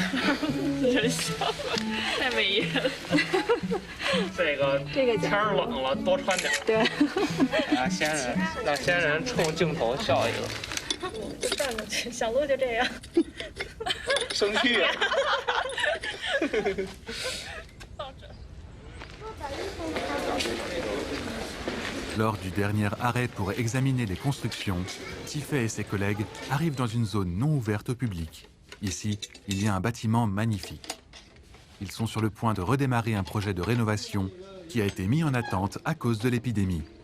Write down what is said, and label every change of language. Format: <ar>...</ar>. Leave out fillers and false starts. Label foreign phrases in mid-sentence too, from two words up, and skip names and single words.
<zh>人像，太没意思。这个天儿冷了，多穿点。对。让先人冲镜头笑一个。就转过去，小鹿就这样。生气啊！</zh> <fr>Lors du dernier arrêt pour examiner les constructions, Tiffet et ses collègues arrivent dans une zone non ouverte au public. Ici, il y a un bâtiment magnifique. Ils sont sur le point de redémarrer un projet de rénovation qui a été mis en attente à cause de l'épidémie.</fr>